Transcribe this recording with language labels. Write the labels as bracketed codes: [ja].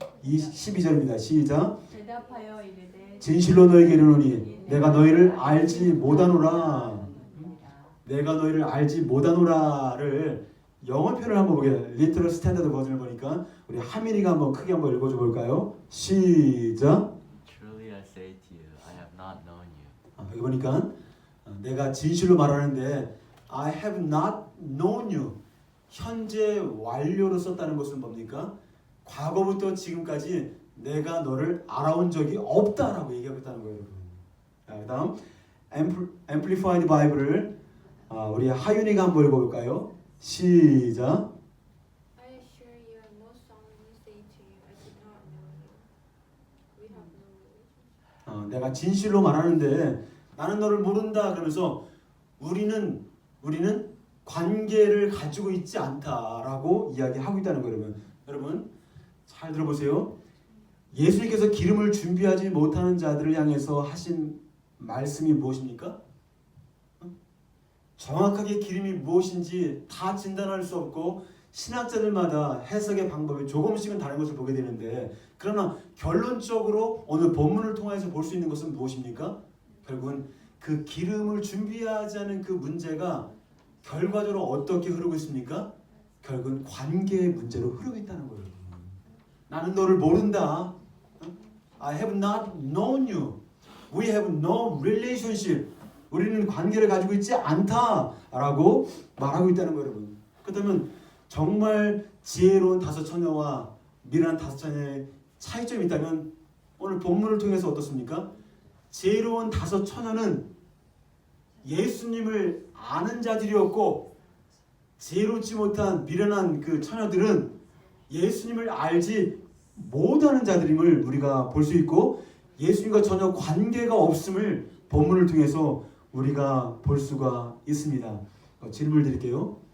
[ko] 12절입니다. 시작. 대답하여 이르되 진실로 너희에게 이르노니 내가 너희를 알지 못하노라. 내가 너희를 알지 못하노라를 영어 표현을 한번 보게 돼요. 리터럴 스탠다드 버전을 보니까 우리 하민이가 한번 크게 한번 읽어줘 볼까요? 시작. [en] Truly I say to you, I have not known you. [ko] 여기 보니까 내가 진실로 말하는데 [en] I have not known you. [ko] 현재 완료로 썼다는 것은 뭡니까? 과거부터 지금까지 내가 너를 알아온 적이 없다라고 얘기하고 있다는 거예요. 그 다음 Amplified Bible을 우리 하윤이가 한번 읽어볼까요? 시작. [en] I assure you, I most solemnly say to you, I did not know you. We have no relationship. [ko] 내가 진실로 말하는데 나는 너를 모른다 그러면서 우리는 관계를 가지고 있지 않다라고 이야기하고 있다는 거예요. 여러분 잘 들어보세요. 예수님께서 기름을 준비하지 못하는 자들을 향해서 하신 말씀이 무엇입니까? 정확하게 기름이 무엇인지 다 진단할 수 없고 신학자들마다 해석의 방법이 조금씩은 다른 것을 보게 되는데 그러나 결론적으로 오늘 본문을 통해서 볼 수 있는 것은 무엇입니까? 결국은 그 기름을 준비하지 않은 그 문제가 결과적으로 어떻게 흐르고 있습니까? 결국은 관계의 문제로 흐르고 있다는 거예요. 나는 너를 모른다. [en] I have not known you. We have no relationship. [ko] 우리는 관계를 가지고 있지 않다라고 말하고 있다는 거예요, 여러분. 그렇다면 정말 지혜로운 다섯 처녀와 미련한 다섯 처녀의 차이점이 있다면 오늘 본문을 통해서 어떻습니까? 지혜로운 다섯 처녀는 예수님을 아는 자들이었고 지혜롭지 못한 미련한 그 처녀들은 예수님을 알지 못하는 자들임을 우리가 볼 수 있고 예수님과 전혀 관계가 없음을 본문을 통해서 우리가 볼 수가 있습니다. 질문을 드릴게요.